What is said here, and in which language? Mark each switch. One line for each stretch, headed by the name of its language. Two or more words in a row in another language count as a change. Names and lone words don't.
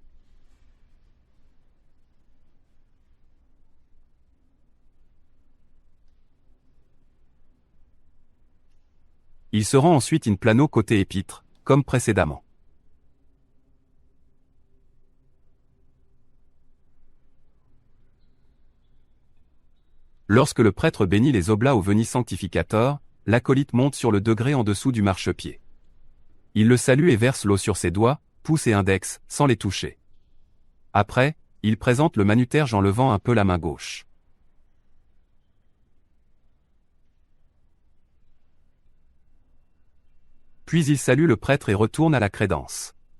French: Il se rend ensuite
Latin: in plano
French: côté épître, comme précédemment. Lorsque le prêtre bénit les oblats au
Latin: veni sanctificator,
French: l'acolyte monte sur le degré en dessous du marchepied. Il le salue et verse l'eau sur ses doigts, pouce et index, sans les toucher. Après, il présente le manuterge en levant un peu la main gauche. Puis il salue le prêtre et retourne à la crédence.